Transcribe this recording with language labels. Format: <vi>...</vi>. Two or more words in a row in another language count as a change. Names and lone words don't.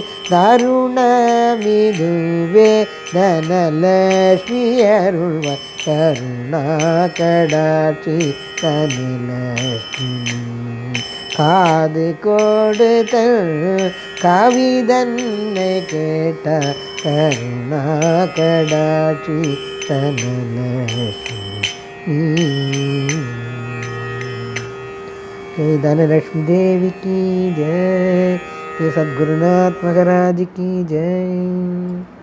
<ta>தருணமிதுவே தனலக்ஷ்மி அருள்வாய் கருணாகடாட்சி தனலக்ஷ்மி காது கொடுத்தல் கவிதன்னை கேட்ட கருணாகடாட்சி தனலக்ஷ்மி</ta> <hi>जय धनलक्ष्मी देवी की जय, जय सद्गुरुनाथ महाराज की जय।</hi>